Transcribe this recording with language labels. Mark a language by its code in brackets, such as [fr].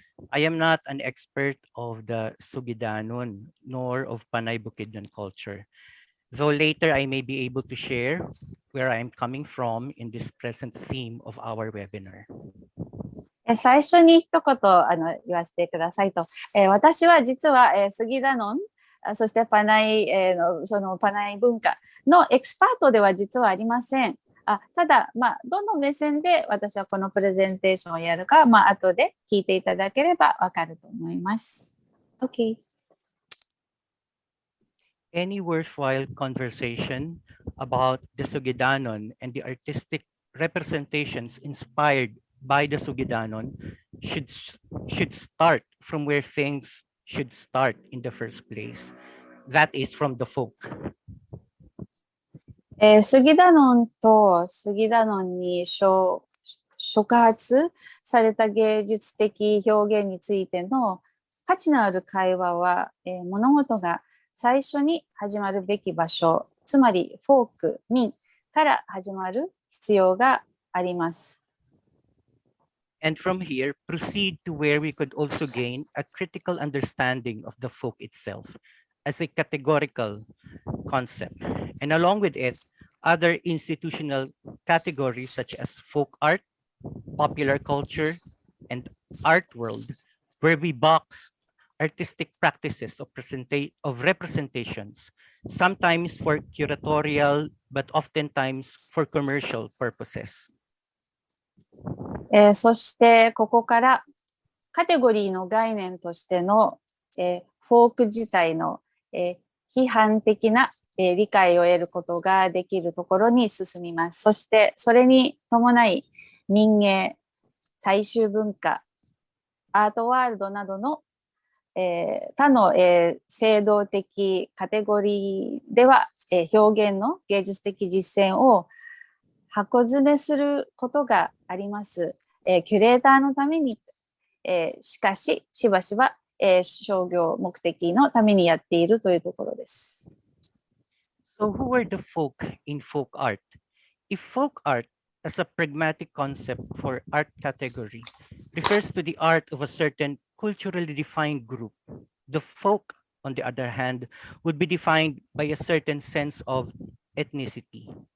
[en] I am not an expert of the Sugidanun nor of Panay Bukidnun culture, though later I may be able to share where I am coming from in this present theme of our webinar. [ja] 最初に一言言わせてくださいと。私は実は、スギダノン、そしてパナイ、そのパナイ文化のエキスパートでは実はありません。ただ、どの目線で私はこのプレゼンテーションをやるか、後で聞いていただければわかると思います。 [en] OK。 Any worthwhile conversation about the Sugidanon and the artistic representations inspired by the Sugidanon should start from where things should start in the first place. That is from the folk. [ja] スギダノンとスギダノンに触発された芸術的表現についての価値のある会話は、物事が最初に始まるべき場所、つまりフォーク、民から始まる必要があります。 [en] And from here, proceed to where we could also gain a critical understanding of the folk itself as a categorical concept, and along with it, other institutional categories such as folk art, popular culture, and art world, where we box artistic practices of representations, sometimes for curatorial, but oftentimes for commercial purposes. [ja] そしてここからカテゴリーの概念としての、フォーク自体の、批判的な、理解を得ることができるところに進みます。そしてそれに伴い民芸、大衆文化、アートワールドなどの、他の、制度的カテゴリーでは、表現の芸術的実践を箱詰めすることがあります。キュレーターのために、しかししばしば、商業目的のためにやっているというところです。 [en] So who are the folk in folk art? If folk art as a pragmatic concept for art category refers to the art of a certain culturally defined group, the folk, on the other hand, would be defined by a certain sense of ethnicity.